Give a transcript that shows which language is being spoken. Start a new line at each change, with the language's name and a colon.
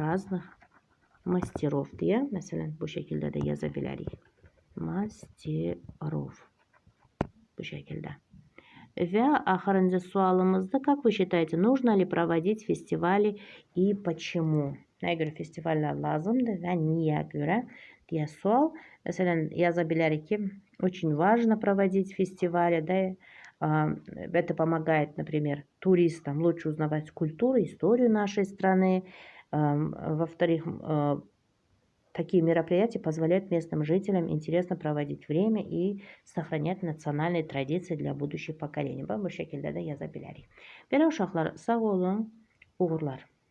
Azerbaijani: Deyə, məsələn, bu şəkildə də yaza bilərik. Мастеров. Bu şəkildə. Və axırıncı sualımızda,
Russian: как вы считаете, нужно ли проводить фестивали и почему?
Azerbaijani: Nəyə görə festivallər lazımdır və niyə görə deyə sual. Məsələn, yaza bilərik ki,
Russian: очень важно проводить фестивали, да, это помогает, например, туристам лучше узнавать культуру, историю нашей страны. Во-вторых, такие мероприятия позволяют местным жителям интересно проводить время и сохранять национальные традиции для будущих поколений.
Azerbaijani: Bu şəkildə də yaza bilərik. Belə uşaqlar, sağ olun, uğurlar.